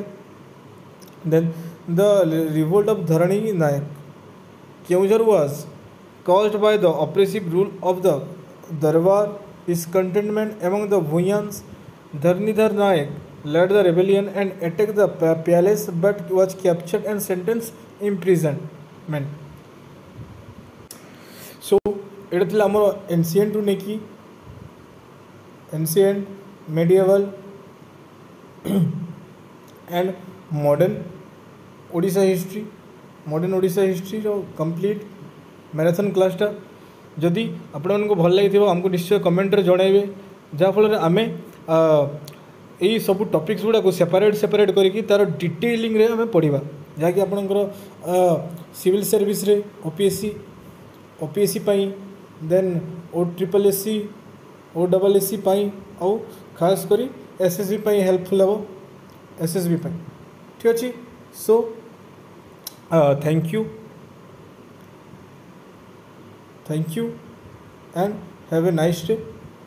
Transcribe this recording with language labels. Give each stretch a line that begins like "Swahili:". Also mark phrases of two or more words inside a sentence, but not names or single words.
English: Then the revolt of Dharani Naik Keonjhar was caused by the oppressive rule of the Darbar, discontentment among the Bhuyans. Dharnidhar Naik led the rebellion and attacked the palace but was captured and sentenced imprisonment.
Odia: So এটা ଥିଲା ଆମର ଏନସିଏଣ୍ଟରୁ ନେଇକି
English: ancient medieval and modern Odisha history modern Odisha
Odia: ହିଷ୍ଟ୍ରିର
English: complete marathon
Odia: କ୍ଲାସ୍ଟା ଯଦି ଆପଣମାନଙ୍କୁ ଭଲ ଲାଗିଥିବ ଆମକୁ ନିଶ୍ଚୟ କମେଣ୍ଟରେ ଜଣାଇବେ ଯାହାଫଳରେ ଆମେ ଏଇ ସବୁ ଟପିକ୍ସ ଗୁଡ଼ାକୁ ସେପାରେଟ୍ କରିକି ତା'ର ଡିଟେଲିଂରେ ଆମେ ପଢ଼ିବା ଯାହାକି ଆପଣଙ୍କର
English: civil service-re
Odia: OPSC ପାଇଁ ଦେନ୍ OSSC OSSC ପାଇଁ ଆଉ ଖାସ୍ କରି SSB ପାଇଁ ହେଲ୍ପଫୁଲ୍ ହେବ SSB ପାଇଁ ଠିକ୍ ଅଛି ସୋ
English: thank you and have a nice day.